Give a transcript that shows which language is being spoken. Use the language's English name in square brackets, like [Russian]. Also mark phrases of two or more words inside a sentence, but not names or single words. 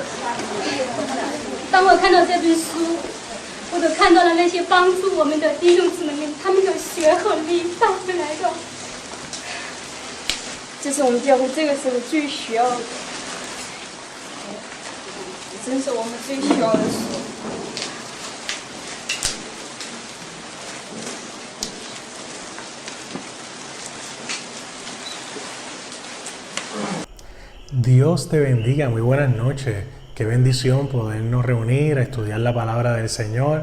[Chinese] 当我看到这本书，我都看到了那些帮助我们的弟兄姊妹们，他们的血和力带回来的。这是我们教会这个时候最需要的，真是我们最需要的时候。 [Spanish] Dios te bendiga, muy buenas noches. Qué bendición podernos reunir a estudiar la palabra del Señor.